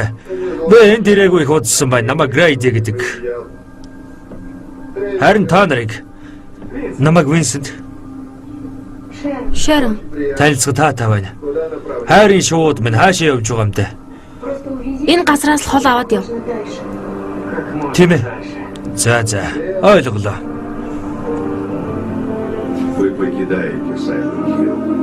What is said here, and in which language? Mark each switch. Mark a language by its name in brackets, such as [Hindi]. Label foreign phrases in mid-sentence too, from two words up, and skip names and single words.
[Mongolian] Би энэ дэрээгүй их удсан байна. Намайг Грейди гэдэг. Харин та нарыг намайг Винсент Шарон. танилцах таатай байна. [Russian] Куда направляешься? [Mongolian] Хайрын шууд минь хаашаа явж байгаа юм бэ? [Russian] Просто увези [Mongolian] Энэ газраас л хол аваад яв. [Russian] дальше. Как можно [Mongolian] Тийм ээ. [Russian] дальше. [Mongolian] За ойлголоо. [Russian] Вы покидаете Сайлент Хилл.